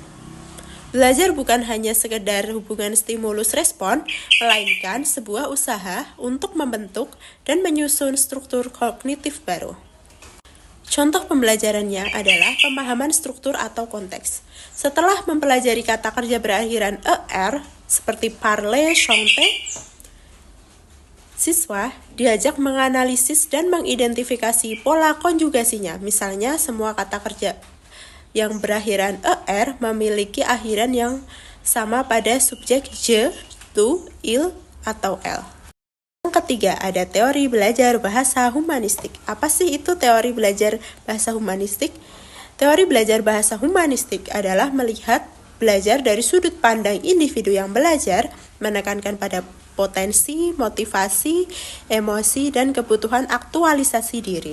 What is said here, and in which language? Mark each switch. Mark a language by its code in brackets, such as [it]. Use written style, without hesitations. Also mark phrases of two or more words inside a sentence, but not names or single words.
[id] Belajar bukan hanya sekedar hubungan stimulus-respon, melainkan sebuah usaha untuk membentuk dan menyusun struktur kognitif baru. Contoh pembelajarannya adalah pemahaman struktur atau konteks. Setelah mempelajari kata kerja berakhiran er, seperti [fr] parler, chanter, [id] siswa diajak menganalisis dan mengidentifikasi pola konjugasinya. Misalnya, semua kata kerja yang berakhiran er memiliki akhiran yang sama pada subjek [fr] je, tu, il, [id] atau el. Yang ketiga, ada teori belajar bahasa humanistik. Apa sih itu teori belajar bahasa humanistik? Teori belajar bahasa humanistik adalah melihat belajar dari sudut pandang individu yang belajar, menekankan pada potensi, motivasi, emosi, dan kebutuhan aktualisasi diri.